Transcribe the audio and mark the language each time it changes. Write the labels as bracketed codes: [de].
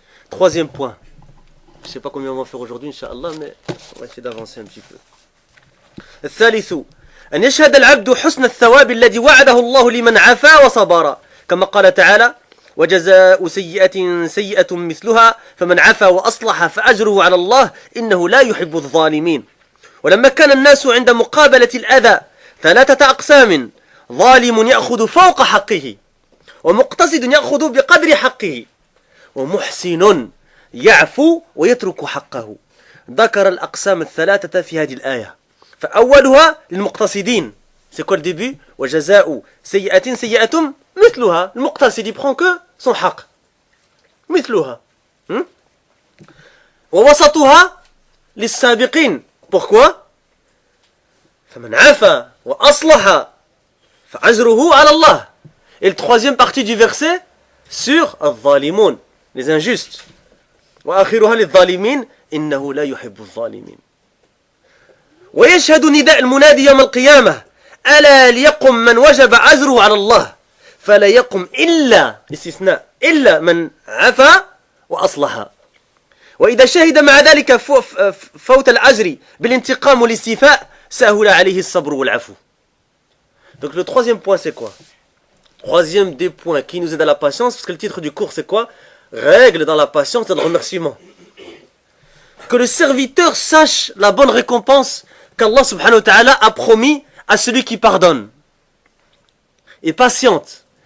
[fr] Troisième point. Je ne sais pas combien on va faire aujourd'hui, Inch'Allah, mais on va essayer d'avancer un petit peu. [ar] الثالث أن يشهد العبد حسن الثواب الذي وعده الله لمن عفا وصبر كما قال تعالى وجزاء سيئة سيئة مثلها فمن عفا وأصلح فأجره على الله إنه لا يحب الظالمين. ولما كان الناس عند مقابلة الأذى 3 أقسام ظالم يأخذ فوق حقه ومقتصد يأخذ بقدر حقه ومحسن يعفو ويترك حقه. ذكر الأقسام 3 في هذه الآية. فأولها للمقتصدين. [fr] C'est quoi le début? [ar] وجزاء سيئة سيئة مثلها. [fr] المقتصد prend que son حق. [ar] مثلها. ووسطها للسابقين. [fr] Pourquoi? [ar] فمن عفا وأصلح فأجره على الله. [fr] Et le troisième partie du verset sur الظالمون, les injustes. [ar] وآخرها للظالمين إنه لا يحب الظالمين. ويشهد نداء المنادي يوم القيامة ألا ليقم من وجب عزره على الله فلا يقم إلا استثناء إلا من عفا وأصلح. وإذا شهد مع ذلك فوت العجر بالانتقام والاستيفاء سهل عليه الصبر والعفو. [fr] Donc le troisième point c'est quoi? Troisième des points qui nous aide à la patience, parce que le titre du cours c'est quoi? Règle dans la patience et dans le remerciement. Que le serviteur sache la bonne récompense qu'Allah subhanahu wa ta'ala a promis à celui qui pardonne. Et patiente.